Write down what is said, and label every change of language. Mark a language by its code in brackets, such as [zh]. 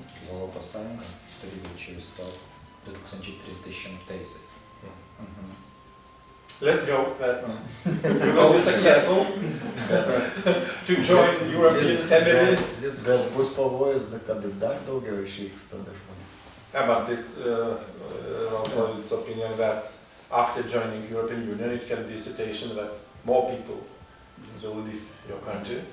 [lt] Europos Sąjunga turi greičiau įstoti 2030-aisiais. [en] Let's hope that we will be successful to join the European family. [lt] Bet bus pavojus, kad dar daugiau išvyks tada žmonių. [en] Yeah, but also it's opinion that after joining European Union, it can be a situation that more people will leave your country.